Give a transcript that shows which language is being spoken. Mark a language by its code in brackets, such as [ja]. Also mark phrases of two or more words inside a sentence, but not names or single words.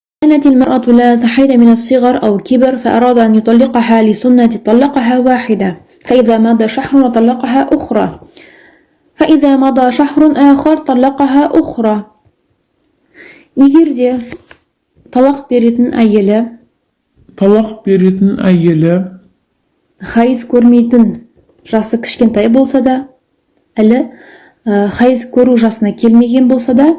[ar] كانت المرأة لا تحيض من الصغر أو كبر فأراد أن يطلقها لسنة طلقها واحدة فإذا مضى شهر وطلقها أخرى فإذا مضى شهر آخر طلقها أخرى. [kk] Егер де талақ беретін әйелі хайыз көрмейтін жасы кішкентай болса да, әлі хайыз көру жасына келмеген болса да,